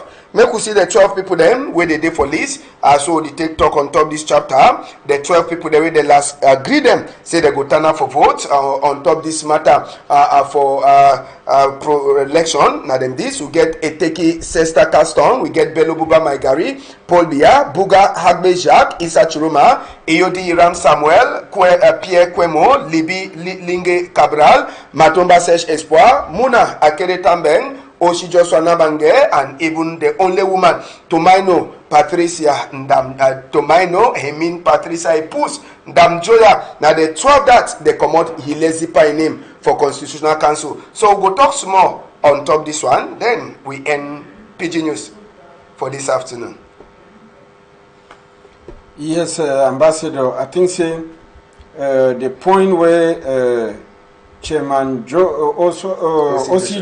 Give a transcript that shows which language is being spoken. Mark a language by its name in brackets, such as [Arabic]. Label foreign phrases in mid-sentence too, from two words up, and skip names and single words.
[Cameroon Pidgin] Make we see the 12 people them where they did for list. So they take talk on top this chapter. The 12 people they the last agree them say they go turn up for vote on top this matter for pro election. Now then this we get Eteki Sesta Caston, we get Bello Bouba Maigari, Paul Biya, Buga Hagbe Jacques, Issa Churuma, Eyodi Ram Samuel, Pierre Kwemo, Libi Linge Cabral, Matomba Sesh Espoir, Muna Akere Tambeng, Oshi Joshua Nabange, and even the only woman, Tomaino Patricia Ndam Tomaino, Hemin Patricia Epus, Ndam Joya. Now the 12 that they come out Hilezipa name for Constitutional Council. So we'll go talk some more on top this one, then we end PG News for this afternoon. Yes, Ambassador, I think say the point where Chairman O.C.